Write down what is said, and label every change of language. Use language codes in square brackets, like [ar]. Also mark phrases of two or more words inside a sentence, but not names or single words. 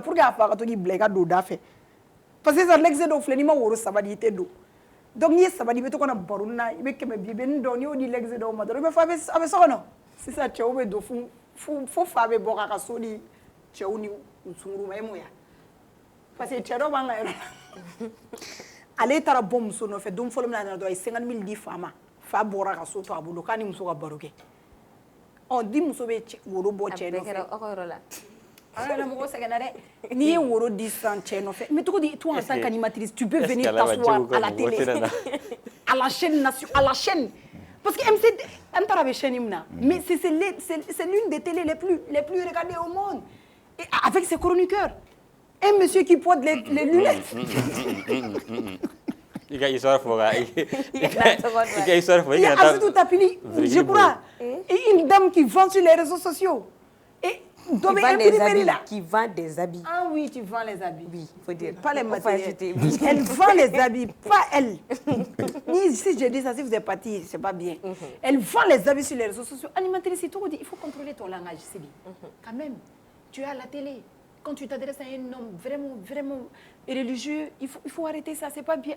[fr] pour que [bm] a fa ka to k'i bila i ka don da fɛ [fr] parce que [bm] sisan l'excès dɔw filɛ n'i ma woro saba di i tɛ don donc n'i ye saba di i bɛ to ka na baro na i bɛ kɛmɛ bi i bɛ nin dɔn n'i y'o di l'excès dɔw ma dɔrɔn i bɛ fɔ a bɛ so kɔnɔ sisan cɛw bɛ don fo fa bɛ bɔ k'a ka so di cɛw ni sunkuru ma e m'o ya [fr] parce que [bm] cɛ dɔw b'an ka yɔrɔ la ale taara bɔ muso nɔfɛ don fɔlɔ min na a nana dɔrɔn a ye 50 000 di fa ma fa bɔra ka so to a bolo k'a ni muso ka baro kɛ ɔ di muso bɛ woro bɔ cɛ nɔfɛ aw ka yɔrɔ la an yɛrɛ mɔgɔ sɛgɛnna dɛ n'i ye woro di sisan cɛ nɔfɛ [fr] mais [bm] cogo di [fr] toi en tant qu'animatrice tu peux venir t'asseoir à la télé à la chaîne parce que MC [bm] an taara bɛ chaîne min na [fr] mais c'est l'une des télés les plus regardées au monde et avec ses chroniqueurs un monsieur qui porte les lunettes [bm] i ka histoire fɔ ka i ka histoire fɔ [fr] il y a Azitou Tapili je crois et une dame qui vend sur les réseaux sociaux et [bm] dɔ bɛ [fr] imprimerie là qui vend des habits ah oui tu vends les habits oui faut dire pas les matériels elle vend les habits pas elle si je dis ça si vous êtes parti c'est pas bien elle vend les habits sur les réseaux sociaux animatrice tout dit il faut contrôler ton langage Sidi quand même tu es à la télé quand tu t'adresses à un homme vraiment religieux, il faut arrêter ça, c'est pas bien.